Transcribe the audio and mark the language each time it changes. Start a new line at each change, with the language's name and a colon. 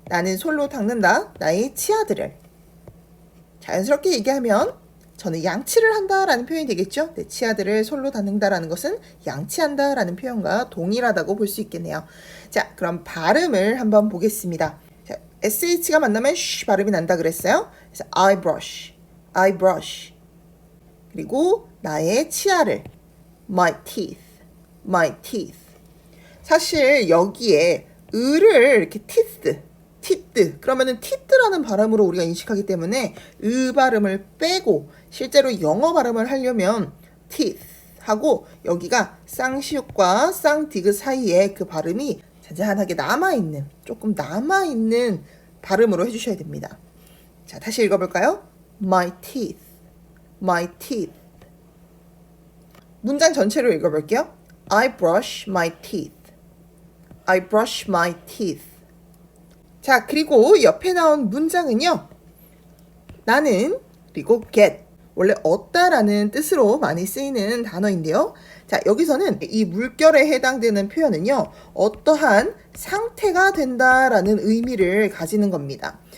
Korean: 나는 솔로 닦는다. 나의 치아들을. 자연스럽게 얘기하면 저는 양치를 한다라는 표현이 되겠죠. 내 치아들을 솔로 닦는다라는 것은 양치한다라는 표현과 동일하다고 볼 수 있겠네요. 자, 그럼 발음을 한번 보겠습니다. 자, SH가 만나면 쉬 발음이 난다 그랬어요. 그래서
English: I brush, I brush.
Korean: 그리고 나의 치아를
English: my teeth, my teeth.
Korean: 사실 여기에 을을 이렇게 teeth, 그러면은 teeth라는 발음으로 우리가 인식하기 때문에 발음을 빼고 실제로 영어 발음을 하려면 teeth 하고 여기가 쌍시옷과 쌍디귿 사이에 그 발음이 잔잔하게 남아있는, 조금 남아있는 발음으로 해주셔야 됩니다. 자, 다시 읽어볼까요?
English: My teeth, my teeth.
Korean: 문장 전체로 읽어볼게요.
English: I brush my teeth, I brush my teeth.
Korean: 자, 그리고 옆에 나온 문장은요. 나는, 그리고 get. 원래 얻다라는 뜻으로 많이 쓰이는 단어인데요. 자, 여기서는 이 물결에 해당되는 표현은요. 어떠한 상태가 된다라는 의미를 가지는 겁니다.